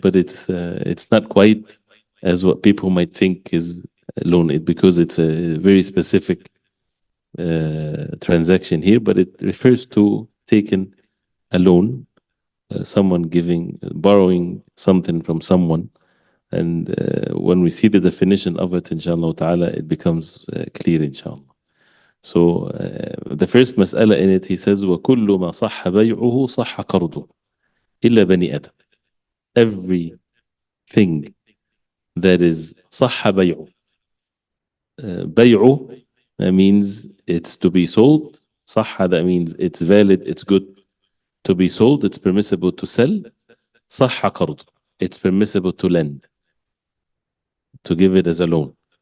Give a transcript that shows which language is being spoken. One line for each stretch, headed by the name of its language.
English: But it's not quite as what people might think is a loan, because it's a very specific transaction here, but it refers to taking a loan, someone borrowing something from someone And when we see the definition of it, inshallah ta'ala, it becomes clear, inshallah. So the first mas'ala in it, he says,
Arabic: وَكُلُّ مَا صَحَّ بَيْعُهُ صَحَّ قَرْضُهُ إِلَّا بَنِي آدَمَ.
English: Everything that is
Arabic: صَحَّ بَيْعُهُ.
English: بَيْعُهُ, that means it's to be sold. صَحَّ, that means it's valid, it's good to be sold, it's permissible to sell.
Arabic: صَحَّ قَرْضُهُ,
English: it's permissible to lend, to give it as a loan.